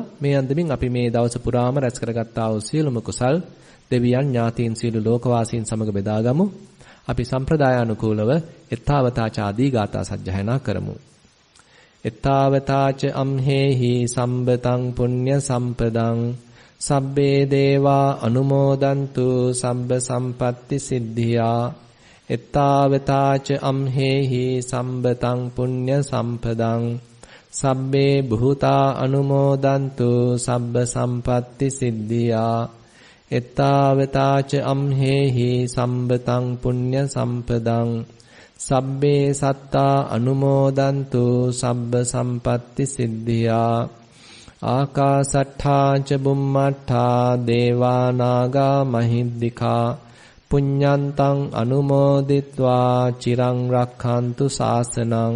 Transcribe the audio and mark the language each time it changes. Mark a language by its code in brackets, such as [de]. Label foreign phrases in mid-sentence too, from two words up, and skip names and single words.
[si] මේ අන්දමින් අපි මේ දවස පුරාම රැස් කරගත්තා වූ සියලුම කුසල් දෙවියන් ඥාතීන් සියලු ලෝකවාසීන් සමග බෙදාගමු. අපි සම්ප්‍රදායානුකූලව එත්තාවතාච ආදී ගාථා සජ්ජායනා කරමු. [pi] එත්තාවතාච අම්හෙහි සම්බතං පුඤ්ඤ සම්පදං සබ්බේ දේවා අනුමෝදන්තු සබ්බ සම්පatti සිද්ධියා. එත්තාවතාච අම්හෙහි සම්බතං පුඤ්ඤ සම්පදං සබ්බේ බුතා අනුමෝදන්තු සබ්බ සම්පatti සිද්ධියා. එත්තාවතාච අම්හෙහි සම්බතං පුඤ්ඤ සම්පදං සබ්බේ සත්තා අනුමෝදන්තු සබ්බ සම්පatti සිද්ධියා. ආකාසට්ඨා ච බුම්මට්ඨා දේවා නාග මහිද්దికා පුඤ්ඤන්තං අනුමෝදිත්වා චිරං රක්ඛන්තු ශාසනං.